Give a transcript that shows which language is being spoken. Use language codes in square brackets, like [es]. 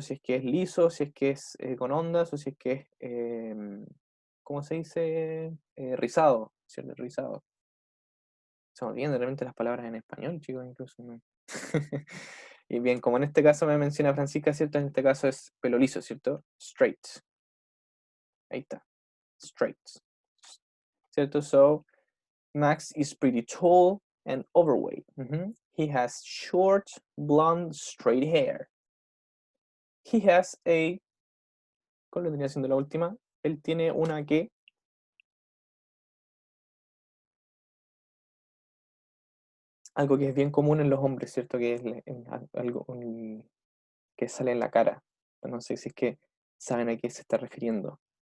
[es] Si es que es liso, si es que es con ondas, o si es que es, ¿cómo se dice? Rizado, ¿cierto? Rizado. Se me olvidan de repente las palabras en español, chicos, incluso, ¿no? Y bien, como en este caso me menciona Francisca, ¿cierto? En este caso es pelo liso, ¿cierto? Straight. Ahí está. Straight. ¿Cierto? [en] So, Max is pretty tall and overweight. He has short, blonde, straight hair. He has a... [es] ¿Cuál vendría siendo la última? Él tiene una que... Algo que es bien común en los hombres, ¿cierto? Que es algo que sale en la cara. No sé si es que saben a qué se está refiriendo.